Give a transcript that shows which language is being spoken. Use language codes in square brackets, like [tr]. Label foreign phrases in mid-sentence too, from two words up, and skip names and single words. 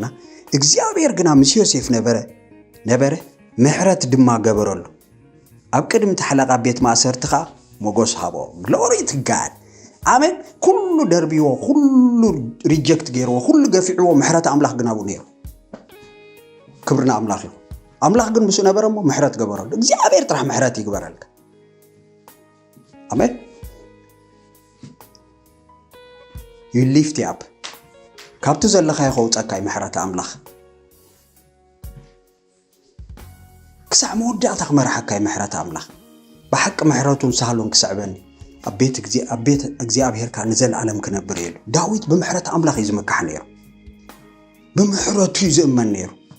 [ti] እግዚአብሔር ግና ምስ ዮሴፍ ነበረ ምሕረት ድማ ገበረሉ ኣብ ቅድሚ ተሓለቃ ቤት ማእሰርትኻ ሞገስ ሃቦ [en] glory to God [ti] አሜን ኩሉ ደርቢዎ ኩሉ ሪጀክት ገይርዎ ኩሉ ገፊዕዎ ምሕረት አምላኽ ግን አቡ ነይሩ ክብርና አምላኽ ይኹን አምላኽ ግን ምስ ነበረሞ ምሕረት ገበረሉ እግዚአብሔር ጥራሕ ምሕረት ይግበረልካ አሜን [en] you lift up [ti] ካብቱ ዘለኻ ይኸውፀካይ ምሕረት አምላኽ ክሳዕ መወዳእታ ክመርሐካይ ምሕረት አምላኽ ብሓቂ ምሕረቱን ሳህሉን ክስዕበኒ አቤት እግዚአብሔር ካ ንዘለዓለም ክነብር የሉ ዳዊት ብምሕረት አምላኽ ይዝመካሕ ነይሩ ብምሕረቱ ይዝእመን ነይሩ